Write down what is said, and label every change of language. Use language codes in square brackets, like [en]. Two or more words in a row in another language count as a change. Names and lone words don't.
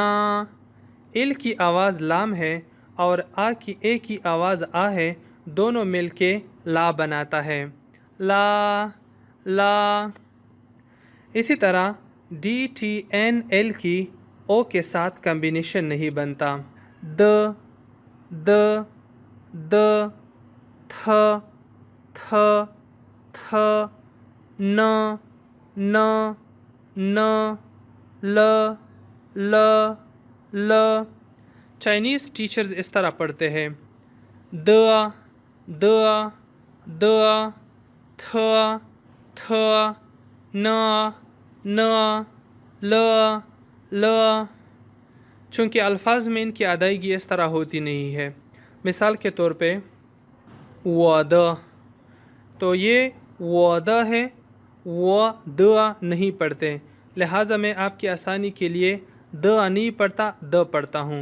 [ur] ال کی آواز لام ہے اور آ کی اے کی آواز آ ہے، دونوں مل کے لا بناتا ہے، لا، لا۔ اسی طرح ڈی ٹی این ایل کی او کے ساتھ کمبینیشن نہیں بنتا، د، د، د، تھ، تھ، تھ، ن، ن، ن، ل، ل، ل۔ [en] Chinese teachers [ur] اس طرح پڑھتے ہیں، د، د، د، تھ، تھ، ن، ن، ل، ل۔ چونکہ الفاظ میں ان کی ادائیگی اس طرح ہوتی نہیں ہے، مثال کے طور پہ وعدہ، تو یہ وعدہ ہے، وعدہ نہیں پڑھتے، لہٰذا میں آپ کی آسانی کے لیے د نہیں پڑھتا، د پڑھتا ہوں۔